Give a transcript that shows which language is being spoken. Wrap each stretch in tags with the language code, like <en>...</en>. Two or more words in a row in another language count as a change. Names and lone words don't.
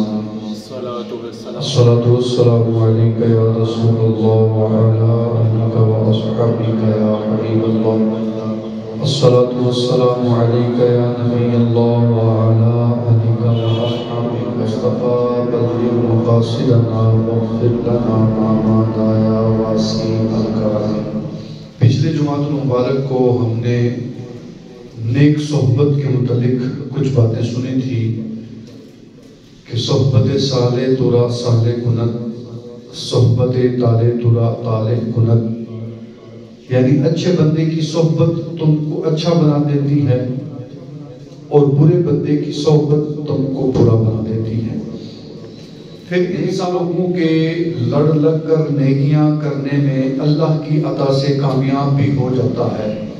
<ar>الصلاة والسلام عليك يا رسول الله وعلى آلك وأصحابك يا حبيب الله. الصلاة والسلام عليك يا نبي الله وعلى آلك وأصحابك. مصطفى بلغ مقاصدنا واغفر لنا ما مضى يا واسع الكرم.</ar> <ur>پچھلے جمعۃ المبارک کو ہم نے نیک صحبت کے متعلق کچھ باتیں سنی تھی کہ</ur> <fa>صحبت صالح ترا صالح کند، صحبت طالح ترا طالح کند،</fa> <ur>یعنی اچھے بندے کی صحبت تم کو اچھا بنا دیتی ہے اور برے بندے کی صحبت تم کو برا بنا دیتی ہے. پھر انسانوں کے لڑ لگ کر نیکیاں کرنے میں اللہ کی عطا سے کامیاب بھی ہو جاتا ہے.</ur>